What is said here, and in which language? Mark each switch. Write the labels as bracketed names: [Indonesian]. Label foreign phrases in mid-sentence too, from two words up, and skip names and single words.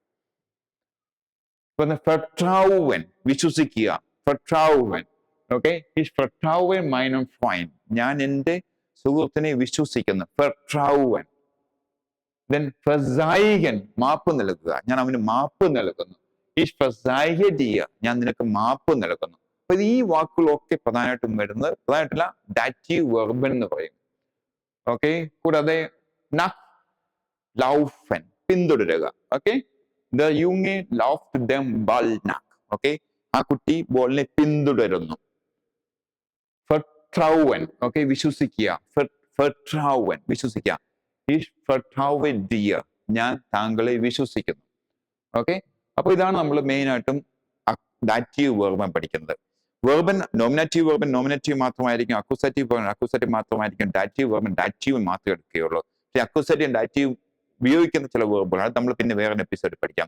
[Malayalam] ഫെർട്രൗവൻ, വിശ്വസിക്കുക. ഫെർട്രൗവൻ. ഓക്കെ, [German] Ich vertraue meinem Freund, [Malayalam] ഞാൻ എൻ്റെ സുഹൃത്തിനെ വിശ്വസിക്കുന്നു. ഫെർട്രൗവൻ. Then verzeihen, മാപ്പ് നൽകുക, ഞാൻ അവന് മാപ്പ് നൽകുന്നു. [German] Ich verzeihe dir, [Malayalam] ഞാൻ നിനക്ക് മാപ്പ് നൽകുന്നു. അപ്പൊ ഈ വാക്കുകളൊക്കെ പ്രധാനമായിട്ടും വരുന്നത് പ്രധാനമായിട്ടില്ല [German] Dativ Verben [Malayalam] എന്ന് പറയും. ഓക്കെ, കൂടാതെ [German] nach laufen, [Malayalam] പിന്തുടരുക. ഓക്കെ, [German] the Junge läuft dem Ball nach. [Malayalam] ഓക്കെ, ആ കുട്ടി ബോളിനെ പിന്തുടരുന്നു. Vertrauen, ഓക്കെ, വിശ്വസിക്കുക. Vertrauen, വിശ്വസിക്കുക. [German] Ich vertraue dir, [Malayalam] ഞാൻ താങ്കളെ വിശ്വസിക്കുന്നു. ഓക്കെ, അപ്പൊ ഇതാണ് നമ്മൾ മെയിൻ ആയിട്ടും [German] Dativ Verben [Malayalam] പഠിക്കുന്നത്. [German] Verben Nominativ Verben Nominativ [Malayalam] മാത്രമായിരിക്കും, [German] Akkusativ Verben Akkusativ [Malayalam] മാത്രമായിരിക്കും, [German] Dativ Verben Dativ [Malayalam] മാത്രമേ എടുക്കുകയുള്ളൂ. പക്ഷേ [German] Akkusativ Dativ [Malayalam] ഉപയോഗിക്കുന്ന ചില വെർബുകൾ അത് നമ്മൾ പിന്നെ വേറെ എപ്പിസോഡ് പഠിക്കാം.